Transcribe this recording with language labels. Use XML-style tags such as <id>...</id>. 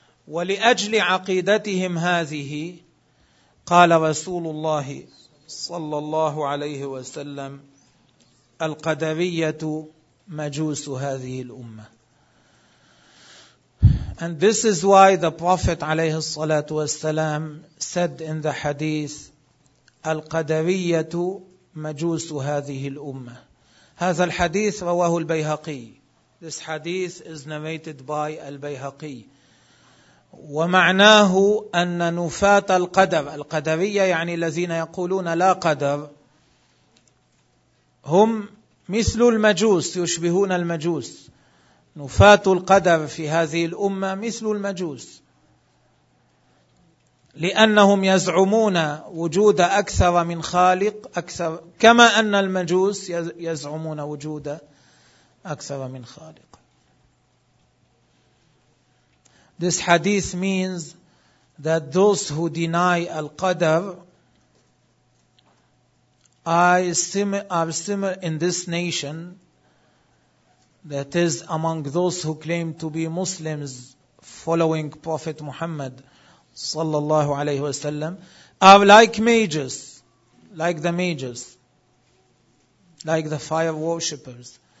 <ar>وَلِأَجْلِ عَقِيدَتِهِمْ هَذِهِ قَالَ رَسُولُ اللَّهِ صَلَّى اللَّهُ عَلَيْهِ وَسَلَّمْ القدرية مجوس هذه الأمة.</ar> <en>And this is why the Prophet</en> <ar>عليه الصلاة والسلام</ar> <en>said in the hadith</en> <ar>القدرية مجوس هذه الأمة. هذا الحديث رواه البيهقي.</ar> <en>This hadith is narrated by البيهقي.</en> <ar>ومعناه أن نفاة القدر، القدرية يعني الذين يقولون لا قدر، هم مثل المجوس، يشبهون المجوس. نفاة القدر في هذه الأمة مثل المجوس، لأنهم يزعمون وجود أكثر من خالق، أكثر كما أن المجوس يزعمون وجود أكثر من خالق.</ar> <en>This hadith means that those who deny al-qadr are similar in this nation That is among those who claim to be Muslims following Prophet Muhammad</en> <ar>sallallahu alayhi wa sallam</ar> <en>are like the mages, like the fire worshippers.</en>